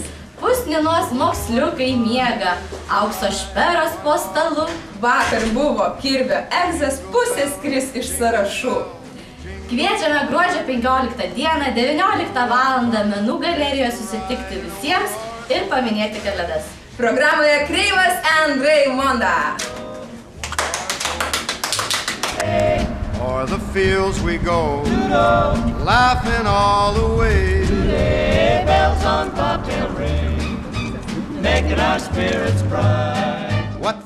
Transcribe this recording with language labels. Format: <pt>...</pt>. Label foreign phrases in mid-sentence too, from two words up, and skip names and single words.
<lt>Pusninos moksliukai miega, aukso šperos po stalu. Vakar buvo Kirvio egzas, pusė skris iš sąrašų. Kviečiame gruodžio 15 dieną 19 val. Menų galerijoje susitikti visiems ir paminėti kalėdas. Programoje Kreivas and Raimonda.</lt> <en>O'er the fields we go, laughing all the way. Sleigh bells on bobtail ring, making our spirits bright.</en>